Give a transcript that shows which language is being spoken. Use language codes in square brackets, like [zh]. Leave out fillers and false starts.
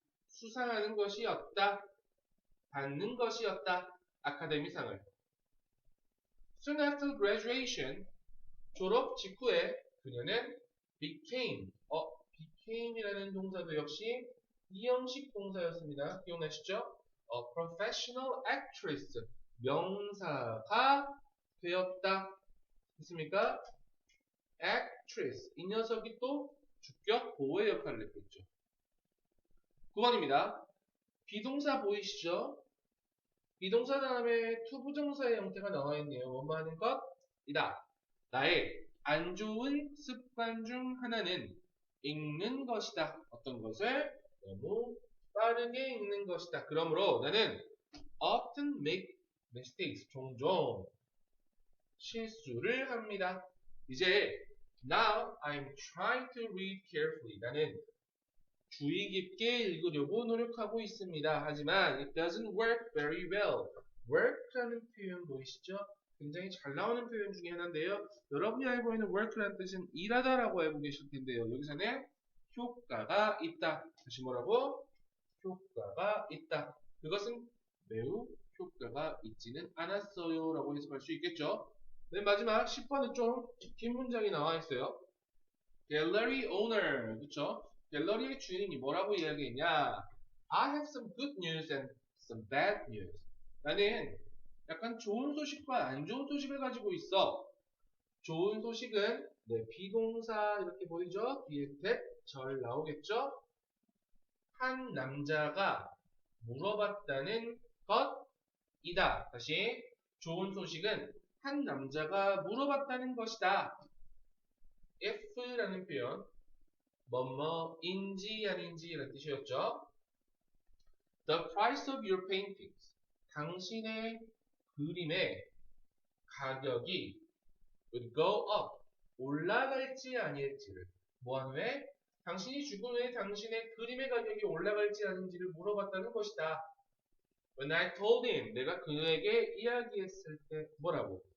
[ko] 수상하는 것이었다. 받는 것이었다. 아카데미상을. [en] Soon after graduation, [ko] 졸업 직후에 그녀는 became이라는 동사도 역시 이형식 동사였습니다. 기억나시죠? [en] A professional actress, [ko] 명사가 되었다. 됐습니까? actress, 이 녀석이 또 주격 보호의 역할을 했겠죠. 9번입니다. 비동사 보이시죠? 비동사 다음에 투부정사의 형태가 나와 있네요. 뭐뭐 하는 것이다. 나의 안 좋은 습관 중 하나는 읽는 것이다. 어떤 것을 너무 빠르게 읽는 것이다. 그러므로 나는 [en] often make mistakes. [ko] 종종 실수를 합니다. 이제 [en] now I'm trying to read carefully. 나는 주의 깊게 읽으려고 노력하고 있습니다. [ko] 하지만 [en] it doesn't work very well. [ko] work라는 표현 보이시죠? 굉장히 잘 나오는 표현 중에 하나인데요. 여러분이 알고 있는 work라는 뜻은 일하다라고 알고 계실 텐데요. 여기서는 효과가 있다. 다시 뭐라고? 효과가 있다. 그것은 매우 효과가 있지는 않았어요. 라고 해석할 수 있겠죠. 맨 마지막 10번은 좀 긴 문장이 나와 있어요. 갤러리 오너, 그쵸? 갤러리의 주인이 뭐라고 이야기했냐? [en] I have some good news and some bad news. [ko] 나는 약간 좋은 소식과 안 좋은 소식을 가지고 있어. 좋은 소식은 비동사 이렇게 보이죠? 뒤에 that, 절 나오겠죠? 한 남자가 물어봤다는 것이다. 다시 좋은 소식은 한 남자가 물어봤다는 것이다. if라는 표현 뭐뭐인지 아닌지 이런 뜻이었죠. [en] The price of your paintings. [ko] 당신의 그림의 가격이 [en] would go up. [ko] 올라갈지 아닐지를 뭐한 후에 당신이 죽은 후에 당신의 그림의 가격이 올라갈지 아닌지를 물어봤다는 것이다. [en] When I told him, [ko] 내가 그에게 이야기했을 때 뭐라고?